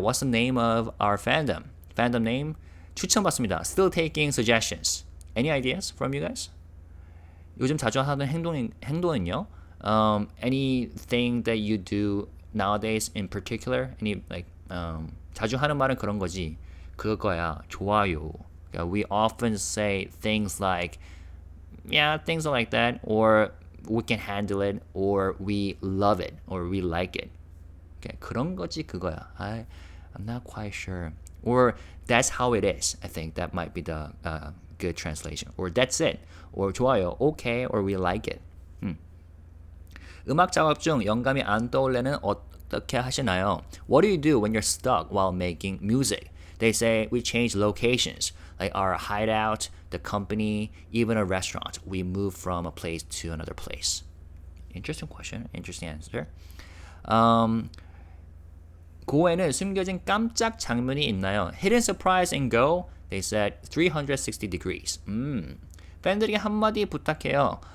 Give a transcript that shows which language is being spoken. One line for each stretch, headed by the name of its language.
English: What's the name of our fandom? Fandom name?
Korean: 추천받습니다.
English: Still taking suggestions. Any ideas from you guys?
Korean: 요즘 자주 하는 행동은요?
English: Anything that you do nowadays in particular? Any
Korean: 자주 하는 말은 그런 거지. 그거야, 좋아요.
English: We often say things like, yeah, things like that, or we can handle it, or we love it, or we like it.
Korean: Okay, 그런 거지 그거야.
English: I'm not quite sure. Or that's how it is. I think that might be the good translation. Or that's it. Or 좋아요, okay, or we like it.
Korean: 음악 작업 중 영감이 안 떠올래는 어떻게 하시나요?
English: What do you do when you're stuck while making music? They say we change locations, like our hideout, the company, even a restaurant. We move from a place to another place. Interesting question, interesting answer.
Korean: Go에는 숨겨진 깜짝 장면이 있나요?
English: Hidden surprise in Go? They said 360 degrees.
Korean: 팬들에게 한마디 부탁해요.